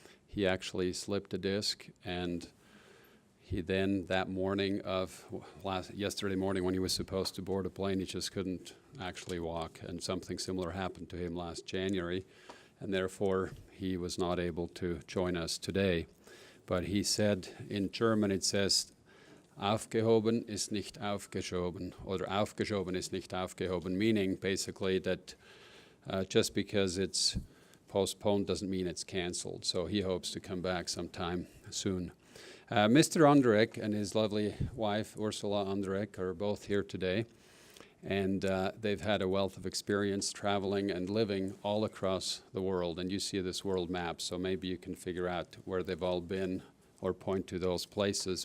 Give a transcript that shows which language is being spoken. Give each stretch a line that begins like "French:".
English: He actually slipped a disc, and he then that morning yesterday morning when he was supposed to board a plane, he just couldn't actually walk, and something similar happened to him last January, and therefore he was not able to join us today. But he said in German, it says,
German: Aufgehoben ist nicht aufgeschoben,
English: or
German: aufgeschoben ist nicht aufgehoben,
English: meaning basically that just because it's postponed doesn't mean it's canceled. So he hopes to come back sometime soon. Mr. Anderegg and his lovely wife, Ursula Anderegg, are both here today. And they've had a wealth of experience traveling and living all across the world. And you see this world map, so maybe you can figure out where they've all been or point to those places.